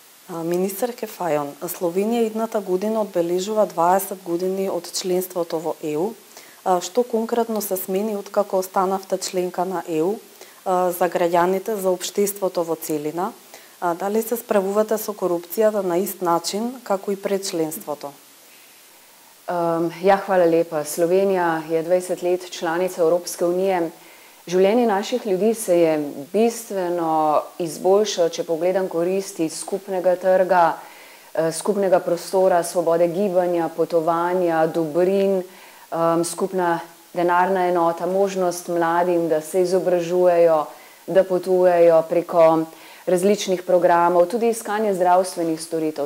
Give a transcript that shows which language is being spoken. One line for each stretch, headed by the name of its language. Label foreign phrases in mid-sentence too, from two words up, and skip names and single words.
Macedonian: Министерке Фајон, Словенија идната година одбележува 20 години од членството во ЕУ. Што конкретно се смени откако останавте членка на ЕУ за граѓаните, за општеството во целина? Дали се справувате со корупцијата на ист начин како и пред членството?
Slovenian: Hvala lepa. Slovenija je 20 let članica Evropske unije. Življenje naših ljudi se je bistveno izboljšalo, če pogledam koristi skupnega trga, skupnega prostora, svobode gibanja, potovanja, dobrin, skupna denarna enota, možnost mladim, da se izobražujejo, da potujejo preko različnih programov, tudi iskanje zdravstvenih storitev.